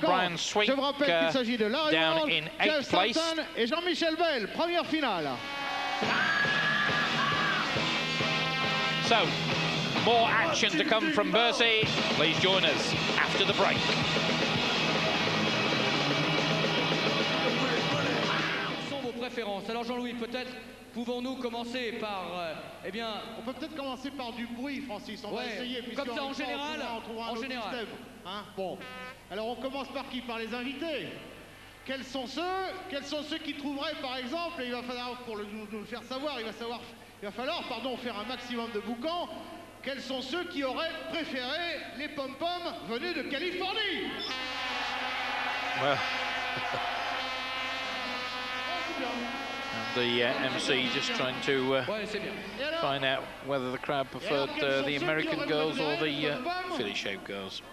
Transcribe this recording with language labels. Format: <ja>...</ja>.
<en>Brian Swink down in 8th place.</en> <fr>Et Jean-Michel Bale, première finale.</fr> <en>So, more action to come from Bercy. Please join us after the break.</en> <fr>Quelles sont vos préférences? Alors Jean-Louis, peut-être pouvons-nous commencer par, eh bien... On peut peut-être commencer par du bruit, Francis. On va essayer. Comme ça, en général. Système, hein? Bon. Alors on commence par qui? Par les invités. Quels sont ceux qui trouveraient, par exemple, et il va falloir, pour nous le faire savoir, il va falloir faire un maximum de boucans. Quels sont ceux qui auraient préféré les pom-poms venus de Californie?</fr> <en>Well, and the MC just trying to find out whether the crowd preferred the American girls or the Philly-shaped girls.</en>